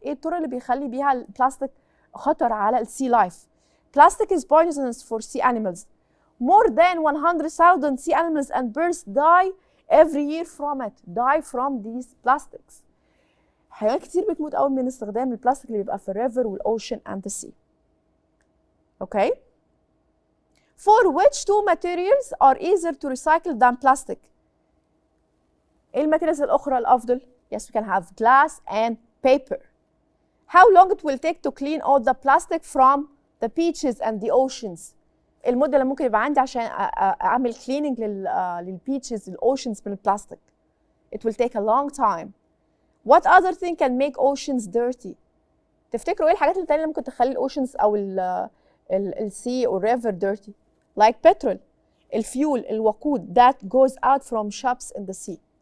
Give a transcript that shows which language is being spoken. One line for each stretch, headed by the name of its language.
Arabic: ايه الطرق اللي بيخلي بيها البلاستيك خطر على السي لايف؟
English: Plastic is poisonous for sea animals. More than 100,000 sea animals and birds die every year from it. Die from these plastics.
Arabic: حيوانات كتير بتموت قوي من استخدام البلاستيك اللي بيبقى في الريفر والاوشن
English: and the sea. Okay. For which two materials are easier to recycle than plastic?
Arabic: ايه الماتيريالز الأخرى الأفضل؟
English: Yes, we can have glass and paper. How long it will take to clean all the plastic from the beaches and the oceans?
Arabic: المدة اللي ممكن يبقى عندي عشان أعمل cleaning للbeaches للoceans من البلاستيك.
English: It will take a long time. What other thing can make oceans dirty?
Arabic: تفتكروا ايه الحاجات التانية اللي ممكن تخلي الاوشنز او السي او الريفر dirty?
English: Like petrol,
Arabic: الفيول, الوقود
English: that goes out from ships in the sea.